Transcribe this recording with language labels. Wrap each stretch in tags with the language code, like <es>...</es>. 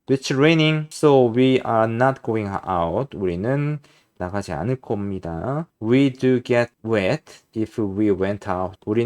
<en>It's raining, so we are not going out.</en> <ko>우리는 나가지 않을 겁니다.</ko> <en>We do get wet if we went out.</en>